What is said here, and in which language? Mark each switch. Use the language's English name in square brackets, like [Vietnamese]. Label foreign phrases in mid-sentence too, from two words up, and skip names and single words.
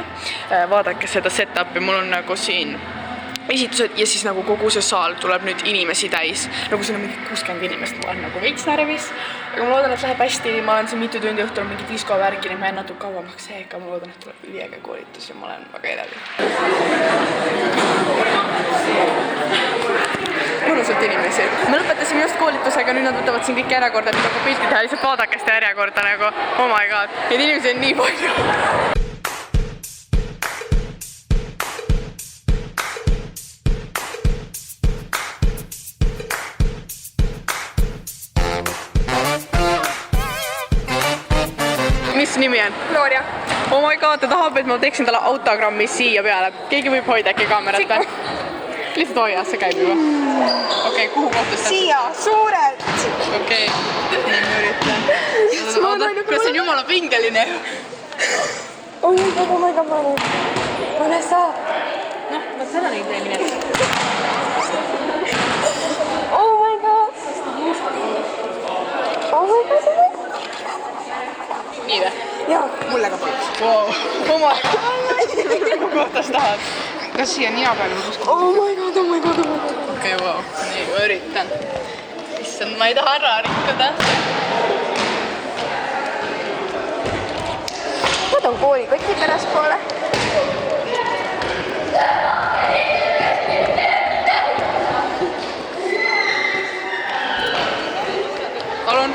[Estonian] Vaadake seda setupi, mul on nagu siin esitused ja siis nagu kogu see saal tuleb nüüd inimesi täis, nagu siin on mingi 60 inimest, ma olen nagu veits närvis, aga ma loodan, et läheb hästi, ma olen siin mitu tundi õhtul mingi disko-värgi, nii ma jään natuke kauemaks seega, ma loodan, et tuleb üliäge koolitus ja ma olen väga elevil. Mõnusalt inimesi. Me lõpetasime just koolitusega, nüüd nad võtavad siin kõik järjekorda, nüüd hakkab pilti teha, lihtsalt vaadake seda järjekorda nagu, [English] oh my god, [Estonian] neid inimesi on nii palju. Mis nimi on? Gloria. [English] Oh my god, [Estonian] ta tahab, et ma teeksin talle autogrammi siia peale. Keegi võib hoida äkki kaamerat või? Lihtsalt hoia, see käib juba. Okei, kuhu kohtus ta? Siia, suurelt! Okei, nii ma üritan. Kas see on jumala pingeline? [English] Oh my god, Vanessa! [Estonian] Noh, vaat seda neid teemine. [English] Oh my god! [Estonian] Nii või? Jaa, mulle ka poleks. [English] Wow, oh my god! [Estonian] Kuhu kohtas tahad? Kas siia nina peale või kuskil? [English] Oh my god. [Estonian] Okei, wow, nii ma üritan. Issand, ma ei taha ära rikkuda. Ma toon koolikoti pärast poole. Palun?